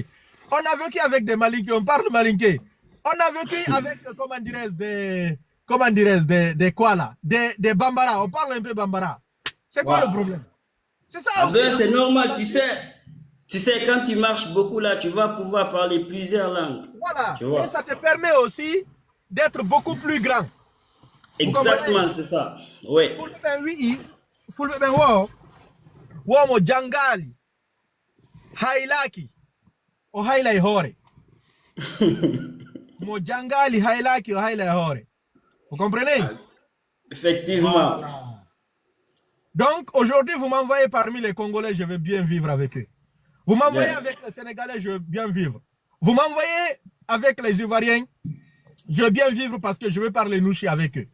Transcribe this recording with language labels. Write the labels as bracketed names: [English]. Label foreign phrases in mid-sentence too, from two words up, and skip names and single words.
[French] On a vécu avec des Malinké, on parle Malinké. On a vécu avec, des quoi là, des Bambara, on parle un peu Bambara. C'est quoi le problème? C'est ça aussi. C'est normal, tu sais, quand tu marches beaucoup là, tu vas pouvoir parler plusieurs langues. Voilà, et ça te permet aussi d'être beaucoup plus grand. Exactement, c'est ça. Oui. [Fula] Fulbe wo mo jangali hailaki o hailai hore. Mo jangali hailaki o hailai hore. [French] Vous comprenez? Effectivement. Voilà. Donc aujourd'hui vous m'envoyez parmi les Congolais, je vais bien vivre avec eux. Vous m'envoyez avec les Sénégalais, je veux bien vivre. Vous m'envoyez avec les Ivoiriens, je veux bien vivre parce que je veux parler nouchi avec eux.